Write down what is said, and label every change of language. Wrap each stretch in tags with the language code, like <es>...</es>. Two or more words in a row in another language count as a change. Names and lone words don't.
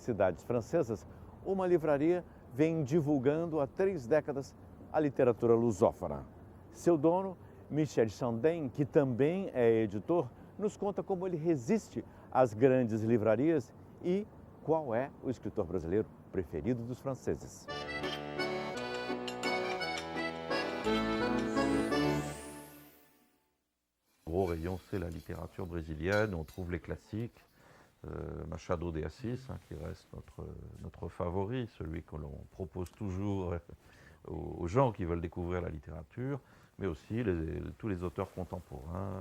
<pt>cidades francesas, uma livraria vem divulgando há 3 décadas a literatura lusófona. Seu dono, Michel Chandin, que também é editor, nos conta como ele resiste às grandes livrarias e qual é o escritor brasileiro preferido dos franceses.</pt> <fr>Le gros rayon, c'est la littérature brésilienne, on trouve les classiques. Machado de Assis, qui reste notre favori, celui que l'on propose toujours aux gens qui veulent découvrir la littérature, mais aussi tous les auteurs contemporains.</fr>